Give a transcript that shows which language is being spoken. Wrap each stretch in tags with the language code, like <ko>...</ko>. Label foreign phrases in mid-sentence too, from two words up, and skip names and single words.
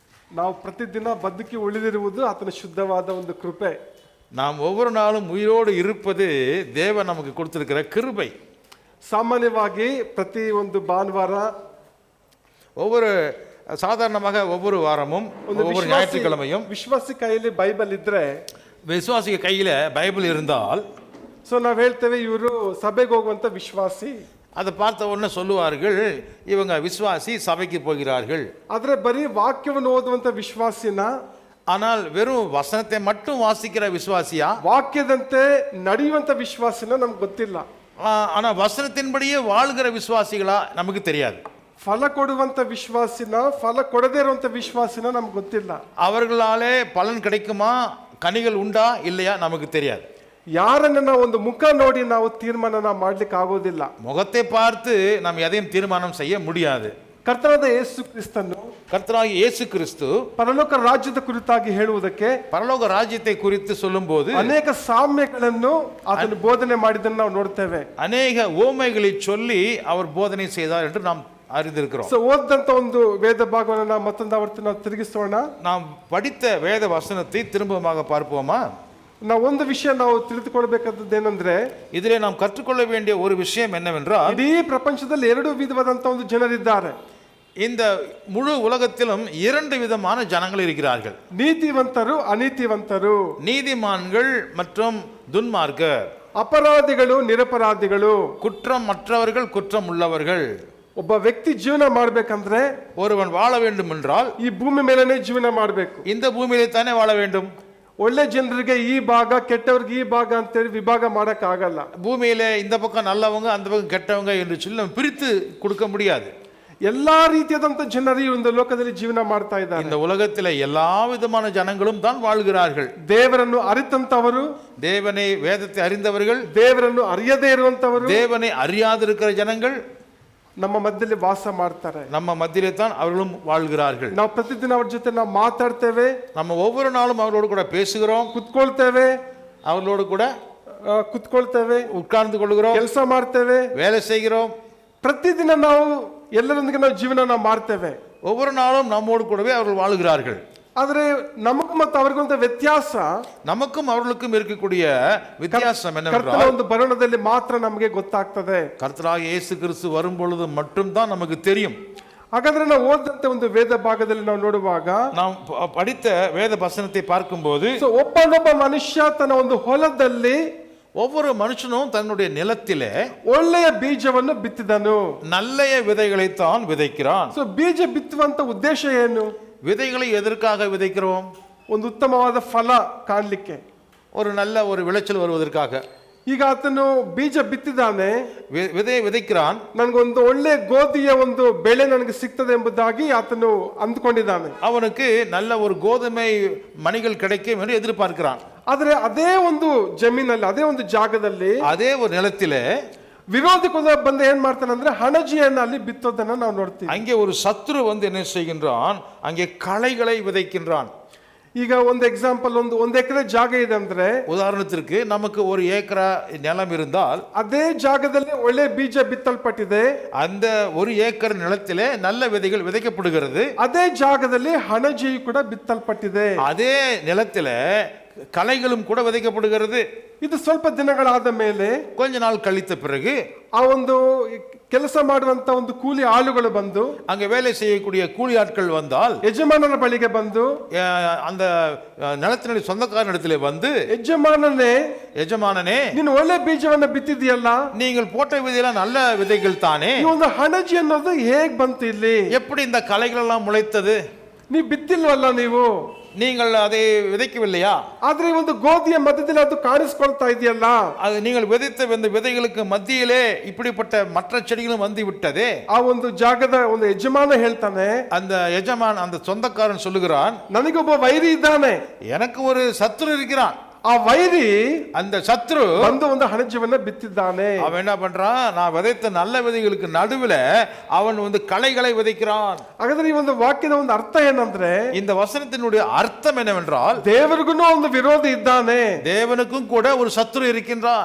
<kn>ನಾವು ಪ್ರತಿದಿನ ಬದುಕಿ ಉಳಿದಿರುವುದು ಆತನ ಶುದ್ಧವಾದ ಒಂದು ಕೃಪೆ.</kn> <ta>நாம் ஒவ்வொரு நாளும் உயிரோடு இருப்பது தேவன் நமக்கு கொடுத்திருக்கிற கிருபை.</ta> <kn>ಸಾಮಾನ್ಯವಾಗಿ ಪ್ರತಿ ಒಂದು ಭಾನುವಾರ</kn> <ta>ஒவ்வொரு சாதாரணமாக ஒவ்வொரு வாரமும் ஒவ்வொரு ஞாயிற்றுக்கிழமையும்</ta> <kn>ವಿಶ್ವಾಸಿ ಕೈಯಲ್ಲಿ ಬೈಬಲ್ ಇದ್ರೆ,</kn> <ta>விசுவாசிக கையில பைபிள் இருந்தால்</ta> <kn>ಸೊ ನಾವ್ ಹೇಳ್ತೇವೆ ಇವರು ಸಭೆಗೆ ಹೋಗುವಂತ ವಿಶ್ವಾಸಿ.</kn> <ta>அதை பார்த்த உடனே சொல்லுவார்கள், இவங்க விசுவாசி, சபைக்கு போகிறார்கள்.</ta> <kn>ಆದ್ರೆ ಬರೀ ವಾಕ್ಯವನ್ನು ಓದುವಂತ ವಿಶ್ವಾಸಿನ,</kn> <ta>ஆனால் வெறும் வசனத்தை மட்டும் வாசிக்கிற விசுவாசியா,</ta> <kn>ವಾಕ್ಯದಂತೆ ನಡೆಯುವಂತ ವಿಶ್ವಾಸಿನ ನಮ್ಗೆ ಗೊತ್ತಿಲ್ಲ.</kn> <ta>ஆனா வசனத்தின்படியே வாழ்கிற விசுவாசிகளா நமக்கு தெரியாது.</ta> <kn>ಫಲ ಕೊಡುವಂತ ವಿಶ್ವಾಸಿನ, ಫಲ ಕೊಡದೇ ಇರುವಂತ ವಿಶ್ವಾಸಿನ ನಮ್ಗೆ ಗೊತ್ತಿಲ್ಲ.</kn> <ta>அவர்களாலே பலன் கிடைக்குமா, கனிகள் உண்டா இல்லையா நமக்கு தெரியாது.</ta> <kn>ಯಾರನ್ನ ನಾವು ಒಂದು ಮುಖ ನೋಡಿ ನಾವು ತೀರ್ಮಾನ ಮಾಡ್ಲಿಕ್ಕೆ ಆಗೋದಿಲ್ಲ.</kn> <ta>முகத்தை பார்த்து நாம் எதையும் தீர்மானம் செய்ய முடியாது.</ta> <kn>ಕರ್ತನಾದ ಯೇಸು ಕ್ರಿಸ್ತನು,</kn> <ta>கர்த்தராகிய இயேசு கிறிஸ்து</ta> <kn>ಪರಲೋಕ ರಾಜ್ಯದ ಕುರಿತಾಗಿ ಹೇಳುವುದಕ್ಕೆ,</kn> <ta>பரலோக ராஜ்யத்தை குறித்து சொல்லும்போது</ta> <kn>ಅನೇಕ ಸಾಮ್ಯಗಳನ್ನು ಅದನ್ನು ಬೋಧನೆ ಮಾಡಿದ್ದನ್ನು ನಾವು ನೋಡ್ತೇವೆ.</kn> <ta>அநேக ஓமைகளை சொல்லி அவர் போதனை செய்தார் என்று நாம் அறிந்திருக்கிறோம்.</ta> <kn>ಸೊ ಓದಂತ ಒಂದು ವೇದ ಭಾಗವನ್ನು ನಾವು ಮತ್ತೊಂದು ಆವರ್ತಿ ನಾವು ತಿರುಗಿಸೋಣ.</kn> <ta>நாம் படித்த வேத வசனத்தை திரும்பமாக பார்ப்போமா?</ta> <kn>ನಾವು ಒಂದು ವಿಷಯ ನಾವು ತಿಳಿದುಕೊಳ್ಬೇಕಾದದ್ದು ಏನಂದ್ರೆ,</kn> <ta>இதிலே நாம் கற்றுக்கொள்ள வேண்டிய ஒரு விஷயம் என்னவென்றால்,</ta> <kn>ಇಡೀ ಪ್ರಪಂಚದಲ್ಲಿ ಎರಡು ವಿಧವಾದಂತ ಒಂದು ಜನರಿದ್ದಾರೆ.</kn> <ta>இந்த முழு உலகத்திலும் இரண்டு விதமான ஜனங்கள் இருக்கிறார்கள்.</ta> <kn>ನೀತಿವಂತರು, ಅನೀತಿವಂತರು.</kn> <ta>நீதிமான்கள் மற்றும் துன்மார்க்கர்.</ta> <kn>ಅಪರಾಧಿಗಳು, ನಿರಪರಾಧಿಗಳು.</kn> <ta>குற்றம் மற்றவர்கள், குற்றம் உள்ளவர்கள்.</ta> <kn>ಒಬ್ಬ ವ್ಯಕ್ತಿ ಜೀವನ ಮಾಡ್ಬೇಕಂದ್ರೆ</kn> <ta>ஒருவன் வாழ வேண்டும் என்றால்</ta> <kn>ಈ ಭೂಮಿ ಮೇಲೆನೆ ಜೀವನ ಮಾಡಬೇಕು.</kn> <ta>இந்த பூமியிலே தானே வாழ வேண்டும்.</ta> <kn>ಒಳ್ಳೆ ಜನರಿಗೆ ಈ ಭಾಗ, ಕೆಟ್ಟವ್ರಿಗೆ ಈ ಭಾಗ ಅಂತೇಳಿ ವಿಭಾಗ ಮಾಡಕ್ ಆಗಲ್ಲ.</kn> <ta>பூமியிலே இந்த பக்கம் நல்லவங்க, அந்த பக்கம் கெட்டவங்க என்று சொல்லி நம்ம பிரித்து கொடுக்க முடியாது.</ta> <kn>ಎಲ್ಲಾ ರೀತಿಯಾದಂತ ಜನರು ಈ ಒಂದು ಲೋಕದಲ್ಲಿ ಜೀವನ ಮಾಡ್ತಾ ಇದ್ದಾರೆ.</kn> <ta>இந்த உலகத்திலே எல்லா விதமான ஜனங்களும் தான் வாழ்கிறார்கள்.</ta> <kn>ದೇವರನ್ನು ಅರಿತಂತವರು,</kn> <ta>தேவனை வேதத்தை அறிந்தவர்கள்,</ta> <kn>ದೇವರನ್ನು ಅರಿಯದೇ ಇರುವಂತವರು,</kn> <ta>தேவனை அறியாதிருக்கிற ஜனங்கள்</ta> <kn>ನಮ್ಮ ಮಧ್ಯದಲ್ಲಿ ವಾಸ ಮಾಡ್ತಾರೆ.</kn> <ta>நம்ம மத்தியிலே தான் அவர்களும் வாழ்கிறார்கள்.</ta> <kn>ನಾವು ಪ್ರತಿದಿನ ಅವ್ರ ಜೊತೆ ನಾವು ಮಾತಾಡ್ತೇವೆ,</kn> <ta>நம்ம ஒவ்வொரு நாளும் அவர்களோடு கூட பேசுகிறோம்,</ta> <kn>ಕುತ್ಕೊಳ್ತೇವೆ,</kn> <ta>அவர்களோடு கூட</ta> <kn>ಕುತ್ಕೊಳ್ತೇವೆ,</kn> <ta>உட்கார்ந்து கொள்கிறோம்,</ta> <kn>ಕೆಲಸ ಮಾಡ್ತೇವೆ,</kn> <ta>வேலை செய்கிறோம்.</ta> <kn>ಪ್ರತಿದಿನ ನಾವು ಎಲ್ಲರೊಂದಿಗೆ ನಾವು ಜೀವನ ನಾವು ಮಾಡ್ತೇವೆ.</kn> <ta>ஒவ்வொரு நாளும் நம்மோடு கூடவே அவர்கள் வாழ்கிறார்கள்.</ta> <kn>ಆದ್ರೆ ನಮಗೂ ಮತ್ತು ಅವ್ರಿಗೊಂದು ವ್ಯತ್ಯಾಸ,</kn> <ta>நமக்கும் அவர்களுக்கும் இருக்கக்கூடிய வித்தியாசம்</ta> <kn>ಕರ್ತನ</kn> <ta>என்னவென்றால்,</ta> <kn>ಒಂದು ಬರಣದಲ್ಲಿ ಮಾತ್ರ ನಮಗೆ ಗೊತ್ತಾಗ್ತದೆ.</kn> <ta>கர்த்தராகிய இயேசு கிறிஸ்து வரும் பொழுது மட்டும்தான் நமக்கு தெரியும்.</ta> <kn>ಹಾಗಾದ್ರೆ ನಾವು ಓದಂತೆ ಒಂದು ವೇದ ಭಾಗದಲ್ಲಿ ನಾವು ನೋಡುವಾಗ,</kn> <ta>நாம் படித்த வேத வசனத்தை பார்க்கும்போது,</ta> <kn>ಒಬ್ಬನೊಬ್ಬ ಮನುಷ್ಯ ತನ್ನ ಒಂದು ಹೊಲದಲ್ಲಿ</kn> <ta>ஒவ்வொரு மனுஷனும் தன்னுடைய நிலத்திலே</ta> <kn>ಒಳ್ಳೆಯ ಬೀಜವನ್ನು ಬಿತ್ತಿದನು.</kn> <ta>நல்ல விதைகளைத்தான் விதைக்கிறான்.</ta> <kn>ಸೊ ಬೀಜ ಬಿತ್ತುವಂತ ಉದ್ದೇಶ ಏನು?</kn> <ta>விதைகளை எதற்காக விதைக்கிறோம்?</ta> <kn>ಒಂದು ಉತ್ತಮವಾದ ಫಲ ಕಾಣಲಿಕ್ಕೆ,</kn> <ta>ஒரு நல்ல ஒரு விளைச்சல் வருவதற்காக.</ta> <kn>ಈಗ ಆತನು ಬೀಜ ಬಿತ್ತಿದ್ದಾನೆ,</kn> <ta>விதையை விதைக்கிறான்.</ta> <kn>ನನಗೊಂದು ಒಳ್ಳೆ ಗೋಧಿಯ ಒಂದು ಬೆಳೆ ನನಗೆ ಸಿಗ್ತದೆ ಎಂಬುದಾಗಿ ಆತನು ಅಂದ್ಕೊಂಡಿದ್ದಾನೆ.</kn> <ta>அவனுக்கு நல்ல ஒரு கோதுமை மணிகள் கிடைக்கும் என்று எதிர்பார்க்கிறான்.</ta> <kn>ಆದ್ರೆ ಅದೇ ಒಂದು ಜಮೀನಲ್ಲಿ, ಅದೇ ಒಂದು ಜಾಗದಲ್ಲಿ,</kn> <ta>அதே ஒரு நிலத்திலே</ta> <kn>ವಿರೋಧಿ ಬಂದ ಏನ್ ಮಾಡ್ತಾನೆ ಅಂದ್ರೆ ಹಣಜಿಯನ್ನ ಅಲ್ಲಿ ಬಿತ್ತೋದನ್ನ ನಾವು ನೋಡ್ತೀವಿ.</kn> <ta>அங்கே ஒரு சத்துரு வந்து என்ன செய்கின்றான்? அங்கே களைகளை விதைக்கின்றான்.</ta> <kn>ಈಗ ಒಂದು ಎಕ್ಸಾಂಪಲ್, ಒಂದು ಎಕರೆ ಜಾಗ ಇದೆ ಅಂದ್ರೆ,</kn> <ta>உதாரணத்திற்கு நமக்கு ஒரு ஏக்கரா நிலம் இருந்தால்,</ta> <kn>ಅದೇ ಜಾಗದಲ್ಲಿ ಒಳ್ಳೆ ಬೀಜ ಬಿತ್ತಲ್ಪಟ್ಟಿದೆ,</kn> <ta>அந்த ஒரு ஏக்கர் நிலத்திலே நல்ல விதைகள் விதைக்கப்படுகிறது.</ta> <kn>ಅದೇ ಜಾಗದಲ್ಲಿ ಹಣಜಿಯು ಕೂಡ ಬಿತ್ತಲ್ಪಟ್ಟಿದೆ,</kn> <ta>அதே நிலத்திலே களைகளும் கூட விதைக்கப்படுகிறது.</ta> <kn>ಇದು ಸ್ವಲ್ಪ ದಿನಗಳಾದ ಮೇಲೆ,</kn> <ta>கொஞ்ச நாள் கழித்த பிறகு</ta> <kn>ಆ ಒಂದು ಕೆಲಸ ಮಾಡುವಂತ ಒಂದು ಕೂಲಿ ಆಳುಗಳು ಬಂದು,</kn> <ta>அங்கே வேலை செய்யக்கூடிய கூலி ஆட்கள் வந்தால்,</ta> <kn>ಯಜಮಾನನ ಬಳಿಗೆ ಬಂದು,</kn> <ta>அந்த நிலத்தினுடைய சொந்தக்காரனிடத்திலே வந்து,</ta> <kn>ಯಜಮಾನನೇ ನೀನು ಒಳ್ಳೆ ಬೀಜವನ್ನ ಬಿತ್ತಿದೆಯಲ್ಲ,</kn> <ta>நீங்கள் போட்ட விதையெல்லாம் நல்ல விதைகள் தானே,</ta> <kn>ಈ ಒಂದು ಹಣಜಿ ಅನ್ನೋದು ಹೇಗ್ ಬಂತು ಇಲ್ಲಿ?</kn> <ta>எப்படி இந்த களைகள் எல்லாம் முளைத்தது?</ta> <kn>ನೀವು ಬಿತ್ತಿಲ್ವಲ್ಲ,</kn> <ta>நீங்கள் அதை விதைக்கவில்லையா?</ta> <kn>ಆದ್ರೆ ಈ ಒಂದು ಗೋಧಿಯ ಮಧ್ಯದಲ್ಲಿ ಅದು ಕಾಣಿಸ್ಕೊಳ್ತಾ ಇದೆಯಲ್ಲ,</kn> <ta>அது நீங்கள் விதைத்த இந்த விதைகளுக்கு மத்தியிலே இப்படிப்பட்ட மற்ற செடிகளும் வந்து விட்டதே.</ta> <kn>ಆ ಒಂದು ಜಾಗದ ಒಂದು ಯಜಮಾನ ಹೇಳ್ತಾನೆ,</kn> <ta>அந்த எஜமான், அந்த சொந்தக்காரன் சொல்லுகிறான்,</ta> <kn>ನನಗೊಬ್ಬ ವೈರಿ ಇದ್ದಾನೆ,</kn> <ta>எனக்கு ஒரு சத்துரு இருக்கிறான்.</ta> <kn>ಆ ವೈರಿ,</kn> <ta>அந்த சத்ரு</ta> <kn>ಬಂದು ಒಂದು ಹಣಜವನ್ನ ಬಿತ್ತಿದ್ದಾನೆ.</kn> <ta>அவன் என்ன பண்றான்? நான் விதைத்த நல்ல விதைகளுக்கு நடுவுல அவன் வந்து களைகளை விதைக்கிறான்.</ta> <kn>ಹಾಗಾದ್ರೆ ಈ ಒಂದು ವಾಕ್ಯದ ಒಂದು ಅರ್ಥ ಏನಂದ್ರೆ,</kn> <ta>இந்த வசனத்தினுடைய அர்த்தம் என்னவென்றால்,</ta> <kn>ದೇವರಿಗೂ ಒಂದು ವಿರೋಧಿ ಇದ್ದಾನೆ,</kn> <ta>தேவனுக்கும் கூட ஒரு சத்துரு இருக்கின்றான்.</ta>